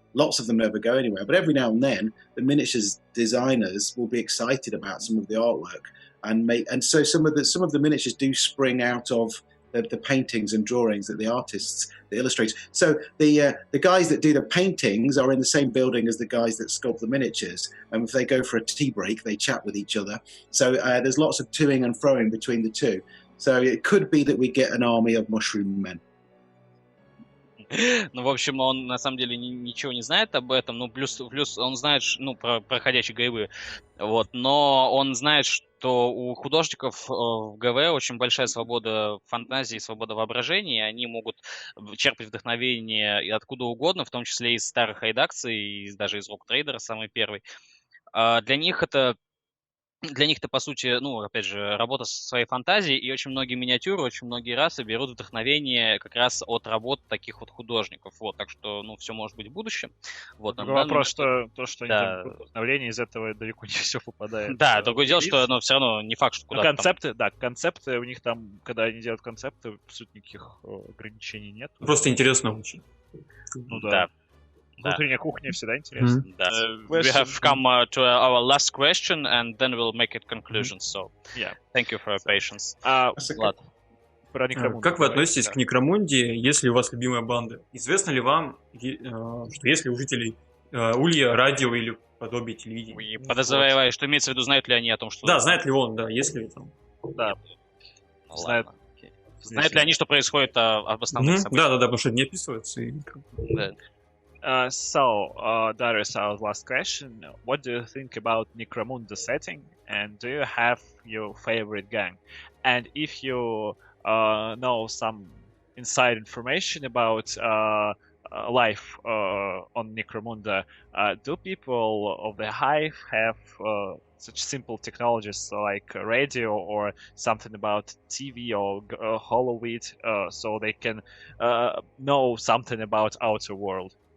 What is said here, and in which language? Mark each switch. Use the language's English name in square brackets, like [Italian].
[English] Lots of them never go anywhere. But every now and then, the miniatures designers will be excited about some of the artwork, and so some of the miniatures do spring out of the paintings and drawings that the artists, the illustrators. So the guys that do the paintings are in the same building as the guys that sculpt the miniatures. And if they go for a tea break, they chat with each other. So there's lots of toing and froing between the two. So it could be that we get an army of mushroom men. [Russian] Ну, в общем, он на самом деле ничего не знает об этом, ну, плюс он знает, ну, про ходячие ГВ, вот, но он знает, что у художников в ГВ очень большая свобода фантазии, свобода воображения, и они могут черпать вдохновение и откуда угодно, в том числе из старых редакций, и даже из Rogue Trader, самый первый. Для них это, по сути, ну, опять же, работа со своей фантазией, и очень многие миниатюры, очень многие расы берут вдохновение как раз от работ таких вот художников. Вот, так что, ну, все может быть в будущем. Вот, вопрос, что они там вдохновение, из этого далеко не все попадает. Да, другое дело, что, ну, все равно не факт, что куда-то концепты, там... концепты у них там, когда они делают концепты, по сути, никаких ограничений нет. Просто интересно очень. Ну да. Внутренняя кухня всегда интересно. [English] We have come to our last question, and then we'll make it conclusion. So, thank you for your patience. [Russian] Влад. Как вы относитесь к Некромунде, если у вас любимая банда? Известно ли вам, что если у жителей Улья радио или подобие телевидения? Подозреваю, что имеется в виду, знают ли они о том, что... Да, знает ли он, да, если там... Да. Знают ли они, что происходит об основных событиях? Да, потому что не описывается. [English] So, Darius, our last question. What do you think about Necromunda setting? And do you have your favorite gang? And if you know some inside information about life on Necromunda, do people of the Hive have such simple technologies like radio or something about TV or Holoweed, so they can know something about outer world?